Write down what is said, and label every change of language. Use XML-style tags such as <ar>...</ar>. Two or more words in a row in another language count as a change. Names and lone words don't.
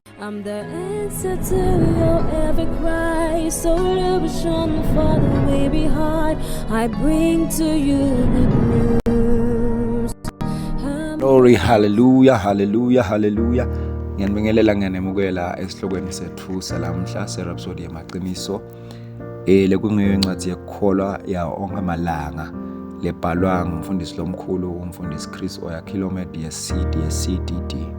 <en>I'm the answer to your every cry. So illusion for the way behind. I bring to you good news. Glory, hallelujah, hallelujah, hallelujah.</en> <ss>Ngiyanibingelela ngiyanemukela esihlokweni sethu salamhla serhapsody yamaqiniso. Lekungeyo incwadi yekukholwa ya onke amalanga lebhalwa ngumfundisi lomkhulu umfundisi Chris Oyakhilome DSCDD.</ss>